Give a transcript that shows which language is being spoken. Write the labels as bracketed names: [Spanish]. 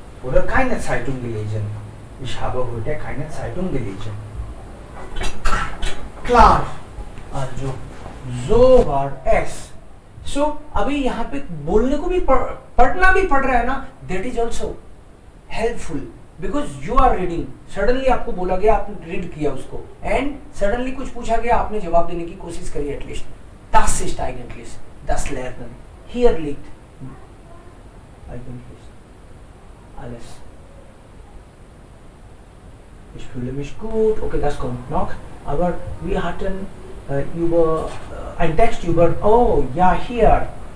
[German] Oder keine Zeitung gelesen. Ich habe heute keine Zeitung gelesen. Klar. Also, so war s. [Hindi] So अभी यहाँ पे बोलने को भी पढ़ना भी पड़ रहा है ना, [English] that is also helpful because you are reading. [Hindi] Suddenly आपको बोला गया, आपने रीड किया उसको and suddenly कुछ पूछा गया, आपने जवाब देने की कोशिश करी at least. [German] Das ist eigentlich das Lernen. Hier liegt eigentlich alles. Ich fühle mich gut. Okay, das kommt noch. Aber wir hatten über ein Text über, oh ja, hier.